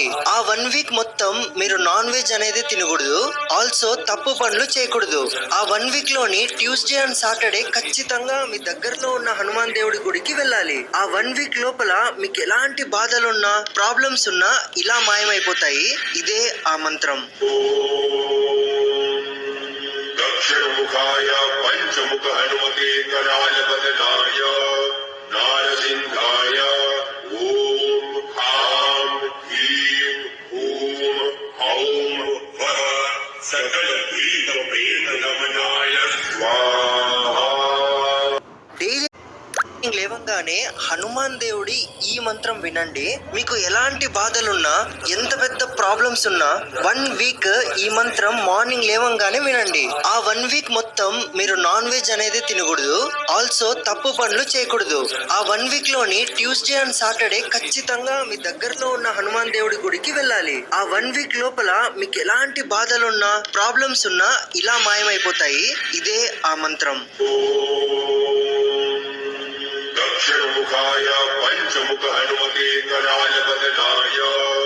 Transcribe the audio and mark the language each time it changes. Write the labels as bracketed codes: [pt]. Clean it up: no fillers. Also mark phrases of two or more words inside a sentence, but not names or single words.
[te] ఆ 1 వీక్ మొత్తం మీరు [en] non veg [te] అనేది తినకూడదు, ఆల్సో తప్పు పనులు చేయకూడదు. ఆ 1 వీక్ లోని [en] Tuesday and Saturday [te] ఖచ్చితంగా మీ దగ్గరలో ఉన్న హనుమాన్ దేవుడి గుడికి వెళ్ళాలి. ఆ 1 వీక్ లోపల మీకు ఎలాంటి బాధలున్నా, ప్రాబ్లమ్స్ ఉన్నా ఇలా మాయమైపోతాయి. ఇదే ఆ మంత్రం. [sa] दक्षिणमुखाय पंचमुख हनुमते कराल बदनाय नारसिंहाय ओम ह्रां ह्रीं ह्रूं हौं वः सकल भीत प्रेत नमनाय स्वाहा. [te] డైలీ లేవంగానే హనుమాన్ దేవుడి ఈ మంత్రం వినండి. మీకు ఎలాంటి బాధలున్నా, ఎంత పెద్ద ప్రాబ్లమ్స్ ఉన్నా 1 వీక్ ఈ మంత్రం మార్నింగ్ లేవంగానే వినండి. ఆ 1 వీక్ మొత్తం మీరు [en] non veg [te] అనేది తినకూడదు, ఆల్సో తప్పు పనులు చేయకూడదు. ఆ 1 వీక్ లోని [en] Tuesday and Saturday [te] ఖచ్చితంగా మీ దగ్గరలో ఉన్న హనుమాన్ దేవుడి గుడికి వెళ్ళాలి. ఆ 1 వీక్ లోపల మీకు ఎలాంటి బాధలున్నా, ప్రాబ్లమ్స్ ఉన్నా ఇలా మాయమైపోతాయి. ఇదే ఆ మంత్రం. [sa] दक्षिणमुखाय पंचमुख हनुमते कराल बदनाय